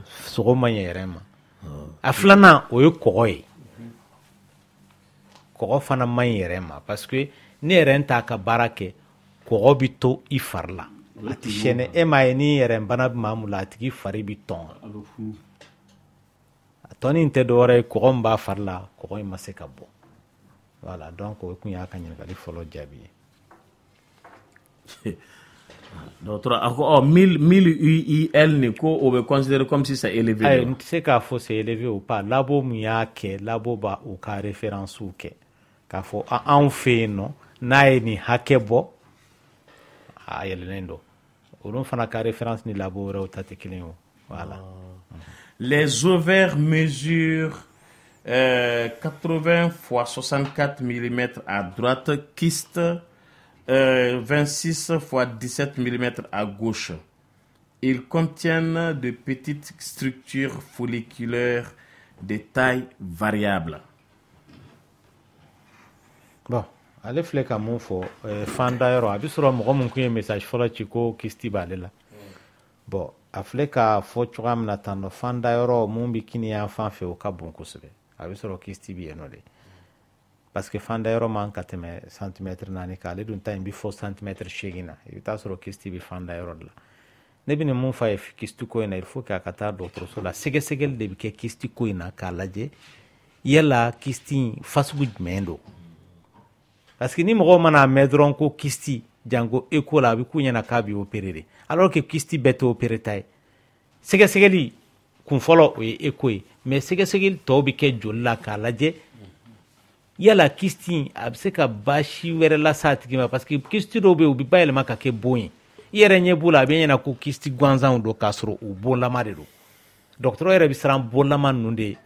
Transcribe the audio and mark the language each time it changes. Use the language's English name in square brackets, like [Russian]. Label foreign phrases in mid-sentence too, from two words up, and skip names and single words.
[Bambara] sogo man ɲɛ yɛrɛ ma a filanan o ye kɔgɔ ye kɔgɔ fana man ɲi yɛrɛ ma [French] parce que [Bambara] ni yɛrɛ t'a ka baara kɛ kɔgɔ bɛ to i fari la a tɛ sɛnɛ e m'a ye ni yɛrɛ bana bɛ maa min la a tigi fari bɛ tɔn a tɔni in tɛ dɔwɛrɛ ye kɔgɔ min b'a fari la kɔgɔ in ma se ka bɔ [French] voilà donc [Bambara] o kun y'a ka ɲininkali fɔlɔ jaabi ye dɔgɔtɔrɔ a ko 1000 UIL ni ko o bɛ [French] considéré comme si c'est élevé [Bambara] ayi n tɛ se k'a fɔ [French] c'est élevé ou pas [Bambara] labo min y'a kɛ labo b'a u ka référence kɛ k'a fɔ anw fɛ yen nɔ n'a ye nin hakɛ bɔ a yɛlɛnnen don olu fana ka référence ni labo wɛrɛw ta tɛ kelen ye o voilà [French] les ovaires mesurent 80 x 64 mm à droite, kyste 26 x 17 mm à gauche. Ils contiennent de petites structures folliculaires de taille variable. Bon, [Bambara] ale filɛ ka mun fɔ fanda yɔrɔ a bɛ sɔrɔ mɔgɔ min kun ye message fɔlɔ ci ko kisti b'ale la bon a filɛ ka fɔ cogoya min na tan nɔ fanda yɔrɔ mun bɛ kini yan fan fɛ o ka bon kosɛbɛ a bɛ sɔrɔ kisti bɛ yen nɔ de [French] parce que [Bambara] fanda yɔrɔ man ka tɛmɛ santimètre 4 kan ale dun ta in bɛ fɔ santimètre 8 na i bɛ taa sɔrɔ kisti bɛ fanda yɔrɔ de la ne bɛ nin mun fɔ a ye kisti ko in na [French] il faut que [Bambara] a ka taa dɔgɔtɔrɔso la sɛgɛsɛgɛli de bɛ kɛ kisti ko in na k'a lajɛ yala kisti fasugu jumɛn don [French] parce que [Bambara] ni mɔgɔw mana mɛn dɔrɔn ko kisti jango eko la a bɛ k'u ɲɛna k'a bɛ opérer de [French] alors que [Bambara] kisti bɛɛ tɛ opérer ta ye sɛgɛsɛgɛli kun fɔlɔ o ye eko ye mais sɛgɛsɛgɛli tɔw bɛ kɛ joli la k'a lajɛ yala kisti a bɛ se ka baasi wɛrɛ lase a tigi ma [French] parce que [Bambara] kisti dɔw bɛ yen u bɛ bayɛlɛma ka kɛ bon ye i yɛrɛ ɲɛ b'u la a bɛ ɲɛna ko kisti gansanw don k'a sɔrɔ u bonlama de don dɔgɔtɔrɔ yɛrɛ bɛ siran bonlama ninnu de ye